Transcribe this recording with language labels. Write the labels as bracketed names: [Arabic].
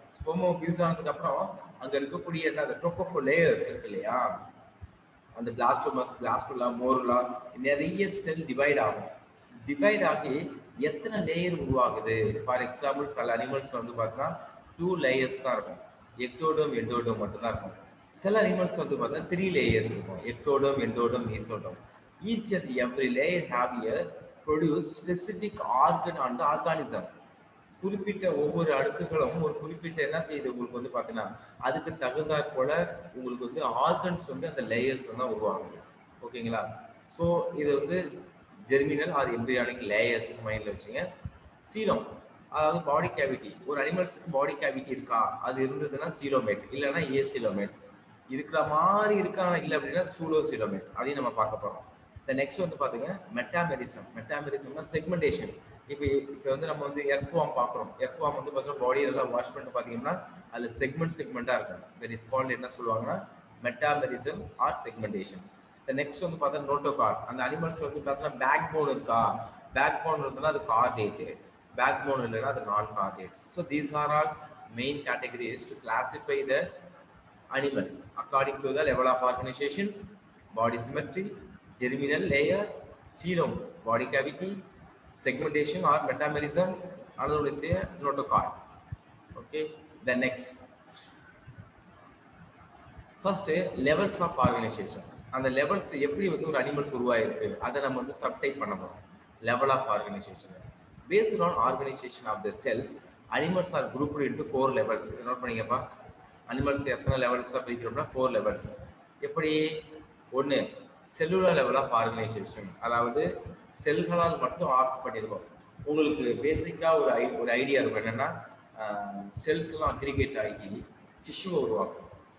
[Tamil] Sperm ovum fuse ஆனதுக்கு அப்புறம் அங்க இருக்கக்கூடிய என்ன அந்த ட்ரோபோஃபோர் லேயர்ஸ் இருக்கு இல்லையா, அந்த பிளாஸ்டோமஸ், பிளாஸ்டுலா, மோருலா, நிறைய செல் டிவைட் ஆகும். டிவைட் ஆகி எத்தனை லேயர் உருவாகுது? ஃபார் எக்ஸாம்பிள் சில அனிமல்ஸ் வந்து பார்த்தீங்கன்னா 2 லேயர்ஸ் தான் இருக்கும், எக்டோடோம் எண்டோடோம் மட்டும் தான் இருக்கும். சில அனிமல்ஸ் வந்து பார்த்தீங்கன்னா 3 லேயர்ஸ் இருக்கும், ectoderm எண்டோடோம் மீசோடோம். [English] Each and every layer have a produce specific organ on the organism. [Tamil] குறிப்பிட்ட ஒவ்வொரு அடுக்குகளும் ஒரு குறிப்பிட்ட என்ன செய்யுது உங்களுக்கு வந்து பார்த்தீங்கன்னா அதுக்கு தகுந்தாற் போல உங்களுக்கு வந்து ஆர்கன்ஸ் வந்து அந்த லேயர்ஸ்ல தான் உருவாகுது. ஓகேங்களா? ஸோ இது வந்து ஜெர்மினல் ஆர் எம்ப்ரியானிக் லேயர்ஸ் மைண்டில் வச்சுங்க. சீலம், அதாவது பாடி கேவிட்டி. ஒரு அனிமல்ஸுக்கு பாடி கேவிட்டி இருக்கா, அது இருந்ததுன்னா சீலோமேட், இல்லைன்னா ஏசிலோமேட். இருக்கிற மாதிரி இருக்கா இல்லை அப்படின்னா சூடோசிலோமேட். அதையும் நம்ம பார்க்க போகிறோம். இந்த நெக்ஸ்ட் வந்து பாத்தீங்க மெட்டாமெரிசம். மெட்டாமெரிசம்னா செக்மெண்டேஷன். இப்போ வந்து நம்ம வந்து எர்த்வாம் பார்க்குறோம். எர்த்வாம் வந்து பார்த்தீங்கன்னா பாடியை நல்லா வாஷ் பண்ணிட்டு பார்த்தீங்கன்னா அதில் செக்மெண்ட்டாக இருக்கும். [English] that is called [Tamil] என்ன சொல்லுவாங்கன்னா மெட்டாமெரிசம் ஆர் செக்மெண்டேஷன்ஸ். இந்த நெக்ஸ்ட் வந்து பார்த்தீங்கன்னா நோட்டோகார்ட். அந்த அனிமல்ஸ் வந்து பார்த்தீங்கன்னா பேக் போன் இருக்கா, பேக் போன் இருக்குன்னா அது கார்டேட்டு, பேக் போன் இல்லைன்னா அது நான் chordates. [English] So these are all main categories to classify the animals according to the level of organization, body symmetry, germinal layer, coelom, body cavity, segmentation or metamerism, another will say notochord. Okay, the next first levels of organization. [Tamil] அந்த levels எப்படி வந்து ஒரு animals உருவாயிருக்கு அதை நம்ம வந்து subtype பண்ண போறோம். [English] level of organization based on organization of the cells, animals are grouped into 4 levels. [Tamil] Note பண்ணீங்கப்பா. Animals எத்தனை லெவல்ஸாக பிரிக்கிறோம்னா 4 லெவல்ஸ். எப்படி? ஒன்று செல்லுலர் லெவல் ஆஃப் ஆர்கனைசேஷன், அதாவது செல்களால் மட்டும் ஆர்க் பண்ணியிருக்கோம். உங்களுக்கு பேசிக்காக ஒரு ஐடியா இருக்கும். என்னென்னா செல்ஸ்லாம் அக்ரிகேட் ஆகி டிஷ்யூவை உருவாக்கும்.